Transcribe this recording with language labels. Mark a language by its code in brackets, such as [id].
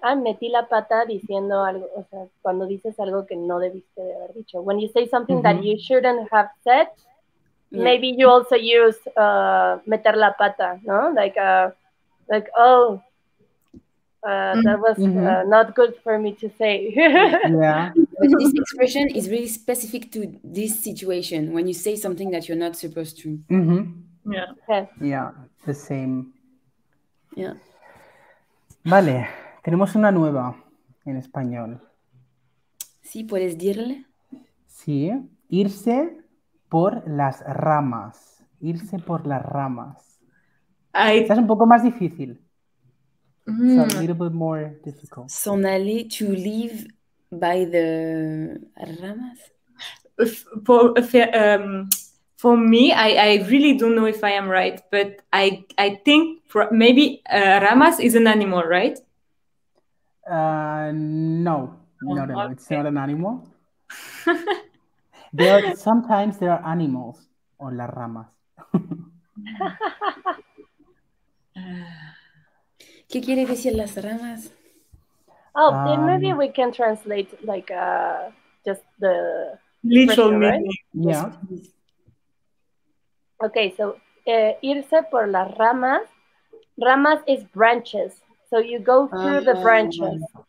[es] Metí la pata diciendo algo, o sea, cuando dices algo que no debiste de haber dicho. [en] When you say something that you shouldn't have said, maybe you also use meter la pata, ¿no? Like, oh, That was not good for me to say. Yeah. But this expression is really specific to this situation when you say something that you're not supposed to. Yeah. Okay. Yeah, the same. Yeah. [es] Vale, tenemos una nueva en español. Sí, puedes dirle. Sí, irse por las ramas. Irse por las ramas. Esta es un poco más difícil. [en] It's a little bit more difficult. [fr] S'en aller, [en] to leave by the ramas. For me, I really don't know if I am right, but I think maybe ramas is an animal, right? No. It's not an animal. Sometimes there are animals on las ramas. [es] ¿Qué quiere decir las ramas? [en] Oh, then maybe we can translate like just the literal right? meaning. Yeah. Okay, so irse por las ramas. Ramas is branches. So you go through the branches.